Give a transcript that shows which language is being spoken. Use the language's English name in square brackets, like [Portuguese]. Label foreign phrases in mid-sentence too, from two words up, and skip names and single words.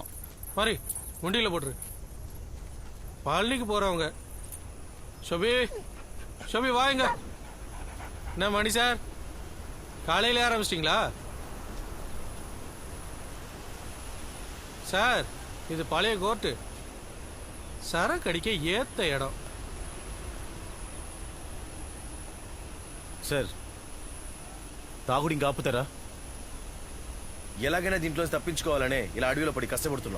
[Tamil] மாதிரி முண்டியில போட்டுரு. பழனிக்கு போறவங்க. ஷோபி ஷோபி வாங்க. என்ன மணி சார், காலையில ஆரம்பிச்சிட்டிங்களா? சார் இது பழைய கோர்ட்டு, சரக்கு அடிக்க ஏத்த இடம். [Telugu] సార్ తాగుడు ఇంకా ఆపుతారా? ఎలాగైనా దీంట్లో తప్పించుకోవాలనే ఇలా అడవిలో పడి కష్టపడుతున్నాం.